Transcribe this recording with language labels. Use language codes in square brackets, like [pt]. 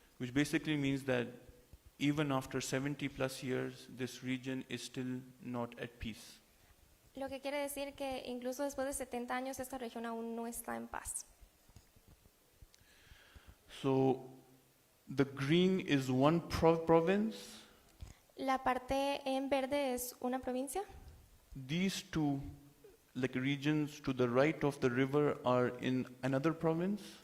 [en] which basically means that even after 70 plus years, this region is still not at peace. [es] Lo que quiere decir que incluso después de 70 años esta región aún no está en paz. [en] So the green is one province. [es] La parte en verde es una provincia. [en] These two regions to the right of the river are in another province.